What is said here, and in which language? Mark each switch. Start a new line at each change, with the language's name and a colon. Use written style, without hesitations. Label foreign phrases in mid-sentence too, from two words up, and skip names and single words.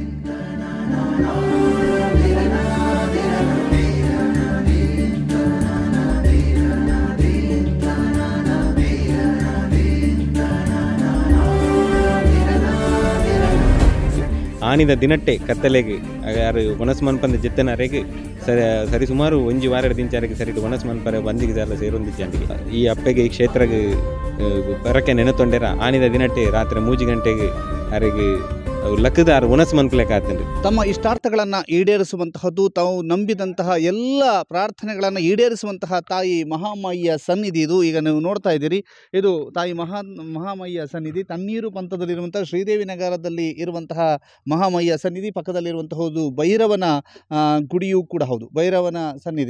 Tulu: ಆನಿದ ದಿನಟ್ಟೆ ಕತ್ತಲೆಗೆ ಯಾರು ಒನಸ್ ಮನ್ಪಂದ ಜಿತ್ತನರೆಗೆ ಸರಿ ಸುಮಾರು ಒಂಜಿ ವಾರ ದಿಂಚಾರಿಗೆ ಸರಿ ಒನಸ್ ಮನ್ಪರೆ ಬಂದಿಗೆಲ್ಲ ಸೇರೊಂದಿಜ್ಜಂಡಿಗೆ ಈ ಅಪ್ಪೆಗೆ ಈ ಕ್ಷೇತ್ರಗೆ ಬರಕ್ಕೆ ನೆನತೊಂಡೆರ ಆನಿದ ದಿನಟ್ಟೆ ರಾತ್ರಿ 3 ಗಂಟೆಗೆ ಅರೆಗೆ ಲಕ್ಕದಾರ ಒನಸ್ ಮನ್ಪಲೆಕ್ಕೆ ಆತಂಡ್ರಿ
Kannada: ತಮ್ಮ ಇಷ್ಟಾರ್ಥಗಳನ್ನು ಈಡೇರಿಸುವಂತಹದ್ದು ತಾವು ನಂಬಿದಂತಹ ಎಲ್ಲ ಪ್ರಾರ್ಥನೆಗಳನ್ನು ಈಡೇರಿಸುವಂತಹ ತಾಯಿ ಮಹಾಮಾಯಿಯ ಸನ್ನಿಧಿ ಇದು. ಈಗ ನೀವು ನೋಡ್ತಾ ಇದ್ದೀರಿ, ಇದು ತಾಯಿ ಮಹಾಮಾಯಿಯ ಸನ್ನಿಧಿ. ತಣ್ಣೀರು ಪಂಥದಲ್ಲಿರುವಂತಹ ಶ್ರೀದೇವಿ ನಗರದಲ್ಲಿ ಇರುವಂತಹ ಮಹಾಮಾಯಿಯ ಸನ್ನಿಧಿ. ಪಕ್ಕದಲ್ಲಿರುವಂತಹದ್ದು ಭೈರವನ ಗುಡಿಯೂ ಕೂಡ ಹೌದು, ಭೈರವನ ಸನ್ನಿಧಿ.